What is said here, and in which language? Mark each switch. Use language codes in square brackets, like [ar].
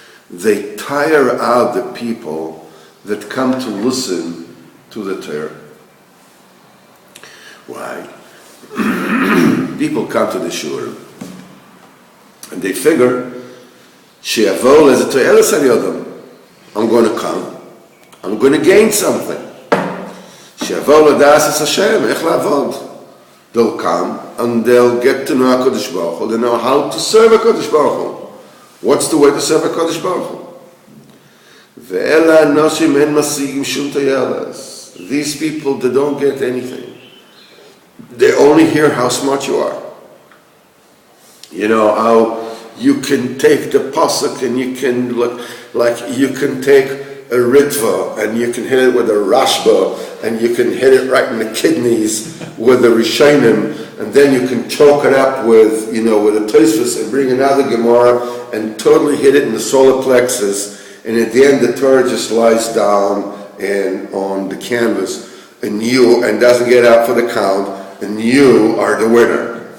[en] They tire out the people that come to listen to the Torah. Why? People come to the shul and they figure, [he] שיבואו לאיזה תועלת על ידם. [en] I'm going to come. I'm going to gain something. [he] שיבואו לדעת את השם, איך לעבוד. [en] They'll come and they'll get to know HaKadosh Baruch Hu. They know how to serve HaKadosh Baruch Hu. What's the way to serve HaKadosh Baruch Hu? [he] ואלה אנשים אין משיגים שום תועלת. [en] These people, they don't get anything. They only hear how smart you are. You know, how you can take the pasuk and you can look like you can take a ritva and you can hit it with a rashba and you can hit it right in the kidneys with the rishonim, and then you can choke it up with, you know, with a tosfos and bring another gemara and totally hit it in the solar plexus, and at the end the Torah just lies down and on the canvas and doesn't get up for the count, and you are the winner.